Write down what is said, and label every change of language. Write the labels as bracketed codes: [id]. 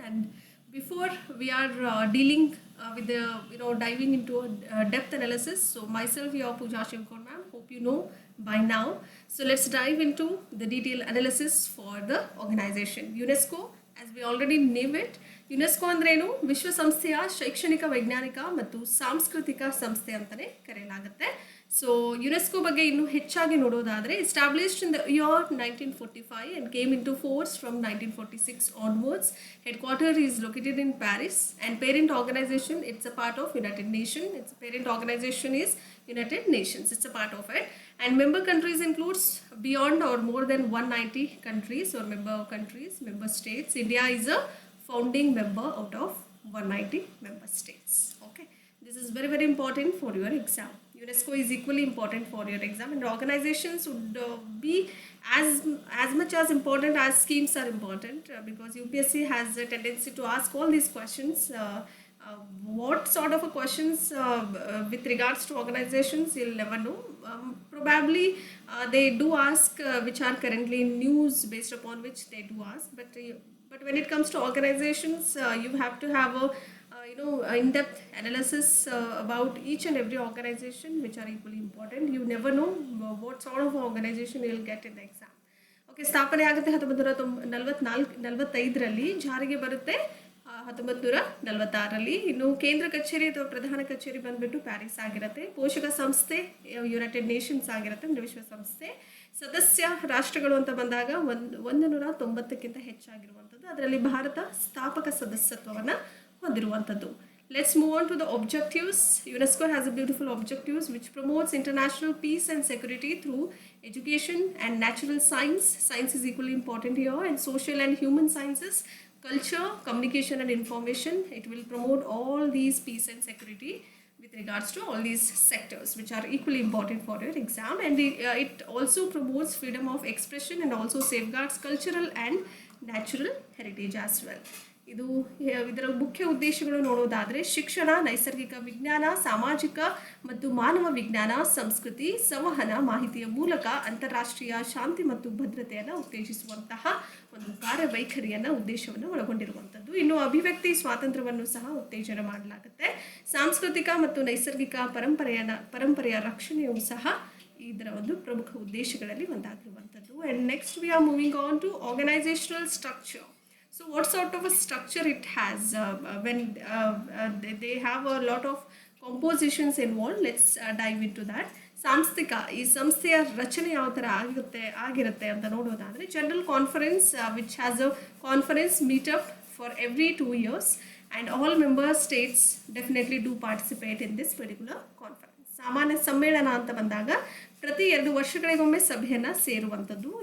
[en] And before we are dealing with the diving into a depth analysis, so myself here Pooja Shivkar ma'am, hope you know by now. So let's dive into the detailed analysis for the organization. UNESCO, as we already name it, [kn] UNESCO ಅಂದ್ರೇನು? ವಿಶ್ವಸಂಸ್ಥೆಯ ಶೈಕ್ಷಣಿಕ ವೈಜ್ಞಾನಿಕ ಮತ್ತು ಸಾಂಸ್ಕೃತಿಕ ಸಂಸ್ಥೆ ಅಂತಲೇ ಕರೆಯಲಾಗುತ್ತೆ. [en] so [kn] UNESCO ಬಗ್ಗೆ ಇನ್ನೂ ಹೆಚ್ಚಾಗಿ ನೋಡೋದಾದರೆ, [en] Established in the year 1945 and came into force from 1946 onwards. Headquarter is located in Paris and parent organization, it's a part of United Nations. Its parent organization is United Nations. It's a part of it. And member countries includes beyond or more than 190 countries or member states. India is a founding member out of 190 member states. Okay, this is very, very important for your exam. UNESCO is equally important for your exam, and organizations would be as much as important as schemes are important, because UPSC has a tendency to ask all these questions. What sort of a questions with regards to organizations, you'll never know. Probably they do ask which are currently in news, based upon which they do ask, but when it comes to organizations, you have to have a in-depth analysis about each and every organization, which are equally important. You never know what sort of organization you'll get in the exam. [kn] Okay, ಸ್ಥಾಪನೆ ಆಗುತ್ತೆ 1945ರಲ್ಲಿ, ಜಾರಿಗೆ ಬರುತ್ತೆ 1946ರಲ್ಲಿ. ಇನ್ನು ಕೇಂದ್ರ ಕಚೇರಿ ಅಥವಾ ಪ್ರಧಾನ ಕಚೇರಿ ಬಂದ್ಬಿಟ್ಟು ಪ್ಯಾರಿಸ್ ಆಗಿರುತ್ತೆ. ಪೋಷಕ ಸಂಸ್ಥೆ ಯುನೈಟೆಡ್ ನೇಷನ್ಸ್ ಆಗಿರುತ್ತೆ, ಅಂದರೆ ವಿಶ್ವಸಂಸ್ಥೆ. ಸದಸ್ಯ ರಾಷ್ಟ್ರಗಳು ಅಂತ ಬಂದಾಗ 190ಕ್ಕಿಂತ ಹೆಚ್ಚಾಗಿರುವಂಥದ್ದು. ಅದರಲ್ಲಿ ಭಾರತ ಸ್ಥಾಪಕ ಸದಸ್ಯತ್ವವನ್ನು ಹೊಂದಿರುವಂಥದ್ದು. [en] Let's move on to the objectives. UNESCO has a beautiful objectives which promotes international peace and security through education and natural science. Science is equally important here, and social and human sciences, culture, communication and information. It will promote all these peace and security with regards to all these sectors, which are equally important for your exam. And it also promotes freedom of expression and also safeguards cultural and natural heritage as well. [kn] ಇದರ ಮುಖ್ಯ ಉದ್ದೇಶಗಳು ನೋಡೋದಾದರೆ, ಶಿಕ್ಷಣ, ನೈಸರ್ಗಿಕ ವಿಜ್ಞಾನ, ಸಾಮಾಜಿಕ ಮತ್ತು ಮಾನವ ವಿಜ್ಞಾನ, ಸಂಸ್ಕೃತಿ, ಸಂವಹನ, ಮಾಹಿತಿಯ ಮೂಲಕ ಅಂತಾರಾಷ್ಟ್ರೀಯ ಶಾಂತಿ ಮತ್ತು ಭದ್ರತೆಯನ್ನು ಉತ್ತೇಜಿಸುವಂತಹ ಒಂದು ಕಾರ್ಯವೈಖರಿಯನ್ನು ಉದ್ದೇಶವನ್ನು ಒಳಗೊಂಡಿರುವಂಥದ್ದು. ಇನ್ನು ಅಭಿವ್ಯಕ್ತಿ ಸ್ವಾತಂತ್ರ್ಯವನ್ನು ಸಹ ಉತ್ತೇಜನ ಮಾಡಲಾಗುತ್ತೆ. ಸಾಂಸ್ಕೃತಿಕ ಮತ್ತು ನೈಸರ್ಗಿಕ ಪರಂಪರೆಯ ರಕ್ಷಣೆಯೂ ಸಹ ಇದರ ಒಂದು ಪ್ರಮುಖ ಉದ್ದೇಶಗಳಲ್ಲಿ ಒಂದಾಗಿರುವಂಥದ್ದು. [en] And next we are moving on to organizational structure. So what sort of a structure it has when they have a lot of compositions involved. Let's dive into that. [kn] ಸಾಂಸ್ಥಿಕ, ಈ ಸಂಸ್ಥೆಯ ರಚನೆ ಯಾವ ಥರ ಆಗಿರುತ್ತೆ ಅಂತ ನೋಡೋದಾದರೆ, [en] General conference which has a conference meetup for every 2 years and all member states definitely do participate in this particular conference. [kn] ಸಾಮಾನ್ಯ ಸಮ್ಮೇಳನ ಅಂತ ಬಂದಾಗ ಪ್ರತಿ 2 ವರ್ಷಗಳಿಗೊಮ್ಮೆ ಸಭೆಯನ್ನು ಸೇರುವಂಥದ್ದು.